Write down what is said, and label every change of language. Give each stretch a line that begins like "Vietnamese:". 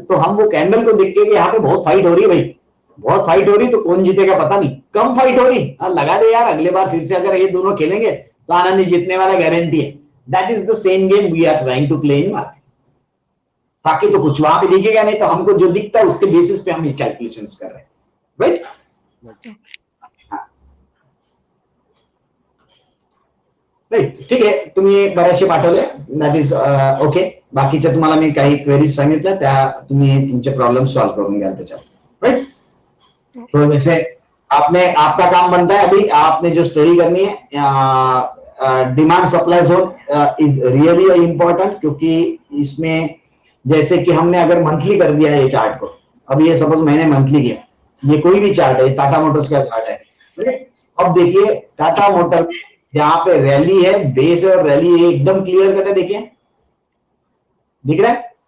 Hindi: तो हम वो कैंडल को देख के यहाँ पे बहुत फाइट हो रही है भाई, बहुत फाइट हो रही, तो कौन जीतेगा पता नहीं, कम फाइट हो रही, लगा दे यार, अगले बार फिर से अगर ये दोनों खेलेंगे तो आनंद जीतने वाला गारंटी है।
English: That is the same game we are trying to play in market.
Hindi: बाकी तो कुछ वहां पे दिखेगा नहीं, तो हमको जो दिखता है उसके बेसिस पे हम ये कैलकुलेशंस कर रहे हैं, राइट?
Marathi: राईट, ठीक आहे, तुम्ही बरेचसे पाठवले,
English: That is okay.
Marathi: बाकीच्या तुम्हाला मी काही क्वेरीज सांगितल्या, त्या तुम्ही तुमचे प्रॉब्लेम सॉल्व करून घ्याल त्याच्यात, राइट?
Hindi: तो जैसे आपने, आपका काम बनता है अभी, आपने जो स्टडी करनी है demand supply zone is really important, क्योंकि इसमें जैसे कि हमने अगर मंथली कर दिया है ये चार्ट को, अब ये सपोज मैंने मंथली किया, ये कोई भी चार्ट है, टाटा मोटर्स का चार्ट है, अब देखिए टाटा मोटर्स यहाँ पे रैली है, बेस और रैली एकदम क्लियर कट है, देखिए दिख रहा है।